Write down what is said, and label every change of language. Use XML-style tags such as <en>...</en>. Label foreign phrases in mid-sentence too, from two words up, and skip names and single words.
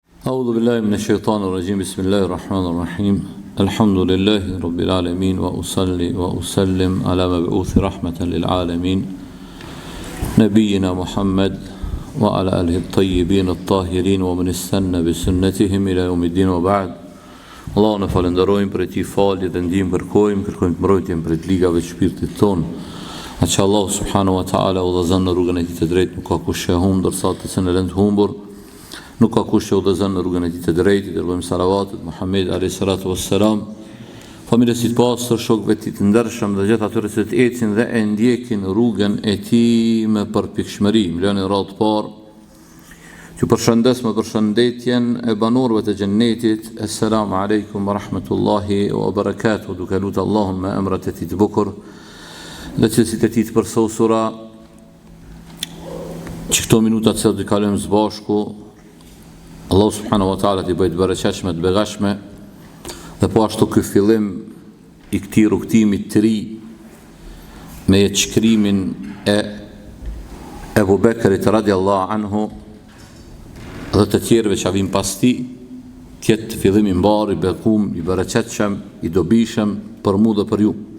<ar>أعوذ بالله من الشيطان الرجيم بسم الله الرحمن الرحيم الحمد لله رب العالمين وأصلي وأسلم على مبعوث رحمة للعالمين نبينا محمد وعلى آله الطيبين الطاهرين ومن استنى بسنتهم إلى يوم الدين وبعد</ar> <sq>Allah në falenderojmë për ti falje dhe ndihmë kërkojmë të mbrojtjen për të ligave të shpirtit ton. Aqë Allah</sq> <ar>سبحانه وتعالى</ar> <sq>udhëzon në rrugën e tij të drejtë, nuk ka kush që humbë, ndërsa të cilën e lënë të humbur, nuk ka kush që udhëzon në rrugën e tij të drejtë. Dërgojmë salavatet Muhammed</sq> <ar>عليه الصلاة والسلام,</ar> <sq>familjes së pastër, shokëve të tij të ndershëm dhe gjithë atyre që ecin dhe e ndjekin rrugën e tij me përpikshmëri. Lënë radhë parë që përshëndes me përshëndetjen e banorëve të xhennetit.</sq> <ar>السلام عليكم ورحمة الله وبركاته.</ar> <sq>Duke lutur Allahun me emrat e tij të bukur dhe cilësitë e tij të përsosura, që këto minuta që do të kalojmë së bashku, Allah</sq> <ar>سبحانه وتعالى</ar> <sq>t'i bëjë të bereqeshme, të begashme, dhe po ashtu ky fillim i këtij rrugtimi të ri me shkrimin e Ebu Bekrit</sq> <ar>رضي الله عنه</ar> <sq>dhe të tjerëve që avim pas ti, tjetë fillim i mbar, i bekum, i bereqetshëm, i dobishëm për mu dhe për ju.</sq>